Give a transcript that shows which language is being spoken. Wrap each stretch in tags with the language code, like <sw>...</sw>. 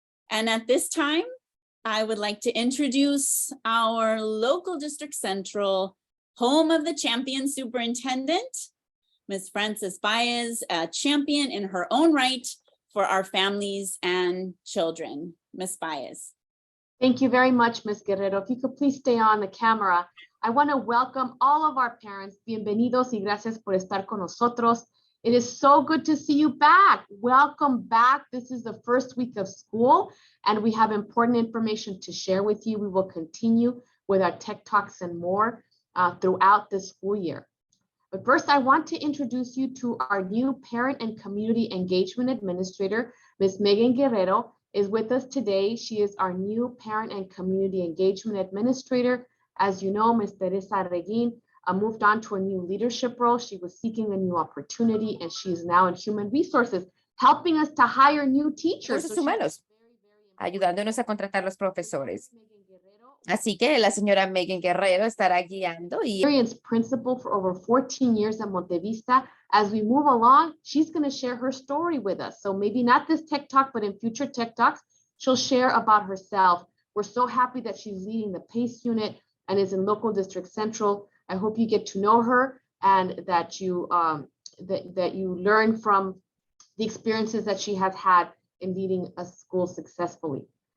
<en>And at this time, I would like to introduce our local District Central, home of the champion superintendent, Ms. Frances Baez, a champion in her own right for our families and children. Ms. Baez. Thank you very much, Ms. Guerrero. If you could please stay on the camera. I want to welcome all of our parents.</en> <es>Bienvenidos y gracias por estar con nosotros.</es> <en>It is so good to see you back. Welcome back. This is the first week of school, and we have important information to share with you. We will continue with our Tech Talks and more throughout the school year. But first, I want to introduce you to our new Parent and Community Engagement Administrator, Ms. Megan Guerrero, is with us today. She is our new Parent and Community Engagement Administrator. As you know, Ms. Teresa Reguin moved on to a new leadership role. She was seeking a new opportunity, and she is now in Human Resources, helping us to hire new teachers.</en> <es>Recursos humanos, ayudándonos a contratar los profesores. Así que la señora Megan Guerrero estará guiando y</es> <en>experienced principal for over 14 years at Montevista. As we move along, she's going to share her story with us. So maybe not this Tech Talk, but in future Tech Talks, she'll share about herself. We're so happy that she's leading the PACE unit and is in local District Central. I hope you get to know her and that you that you learn from the experiences that she has had in leading a school successfully.</en>